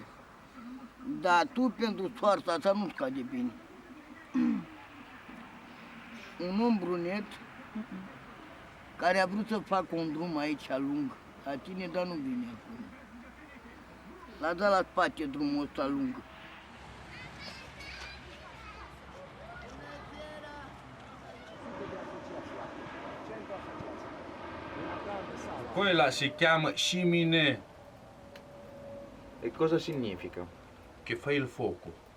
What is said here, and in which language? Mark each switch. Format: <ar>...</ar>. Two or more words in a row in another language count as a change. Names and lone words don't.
<ro>Dar tu, pentru soarta asta, nu-ți cade bine. Un om brunet care a vrut să facă un drum aici lung, la tine, dar nu vine acum. L-a dat la spate drumul ăsta lung.</ro> <it>Quella si chiama sciminè, E cosa significa? che fa il fuoco.</it>